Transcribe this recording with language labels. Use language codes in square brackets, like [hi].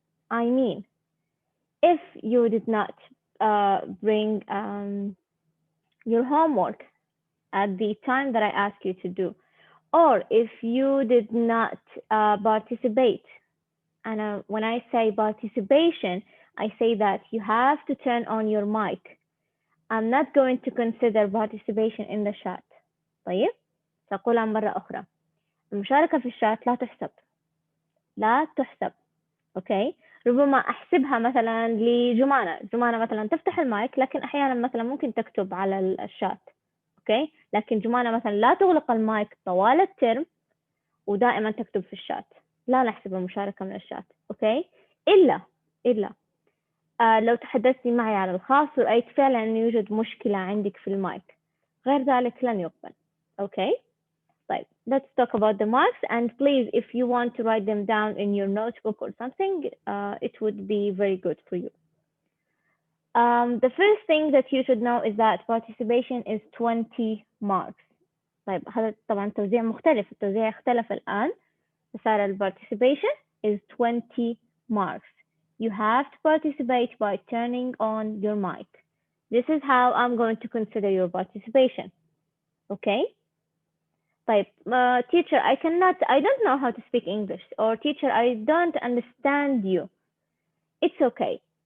[en] I mean, if you did not bring your homework at the time that I asked you to do, or if you did not participate, and when I say participation, I say that you have to turn on your mic. I'm not going to consider participation in the chat. [ar] طيب سأقولها مرة أخرى. المشاركة في الشات لا تحسب. لا تحسب. اوكي، ربما احسبها مثلا لجمانة. جمانة مثلا تفتح المايك، لكن احيانا مثلا ممكن تكتب على الشات. اوكي، لكن جمانة مثلا لا تغلق المايك طوال الترم ودائما تكتب في الشات. لا نحسب المشاركة من الشات. اوكي، الا لو تحدثتي معي على الخاص ورأيت فعلا أن يوجد مشكلة عندك في المايك، غير ذلك لن يقبل. اوكي. [en] Like, let's talk about the marks, and please, if you want to write them down in your notebook or something, it would be very good for you. The first thing that you should know is that participation is 20 marks. [ar] طيب هذا طبعا توزيع مختلف، التوزيع اختلف الآن، صار [en] participation is 20 marks. You have to participate by turning on your mic. This is how I'm going to consider your participation. Okay? طيب teacher, I don't know how to speak English, or teacher, I don't understand you. It's okay.